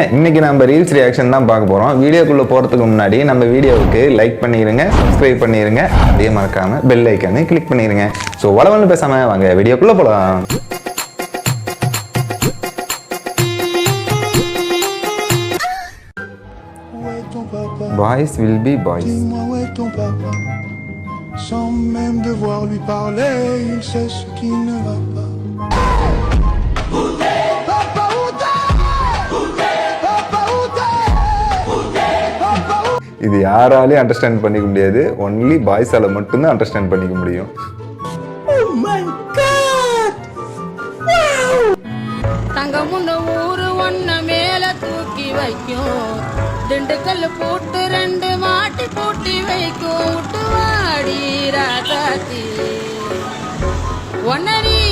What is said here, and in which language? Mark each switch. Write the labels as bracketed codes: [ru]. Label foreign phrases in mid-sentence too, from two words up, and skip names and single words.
[ta] இன்னைக்கு நம்ம [en] reels reaction [ta] தான் பார்க்க போறோம். வீடியோக்குள்ள போறதுக்கு முன்னாடி நம்ம வீடியோவுக்கு லைக் பண்ணிருங்க, சப்ஸ்கிரைப் பண்ணிருங்க, அதே மறக்காம [en] bell iconai click [ta] பண்ணிருங்க. சோ வளவளன்னு பேசாம வாங்க வீடியோக்குள்ள போலாம். [en] Boys will be boys. [fr] Sans même devoir lui parler, il sait ce qui ne va pas. [ta] இது யாராலையும் அண்டர்ஸ்டாண்ட் பண்ணிக்க முடியாது. [en] only boysala [ta] மட்டும்தான் அண்டர்ஸ்டாண்ட் பண்ணிக்க முடியும். தங்கமுண்ட ஊரு ஒன்ன மேல தூக்கி வைக்கும், திண்டுக்கல் போட்டு ரெண்டு மாட்டி பூட்டி வைக்கும், விட்டு வாடி ராசாத்தி ஒன்னரி.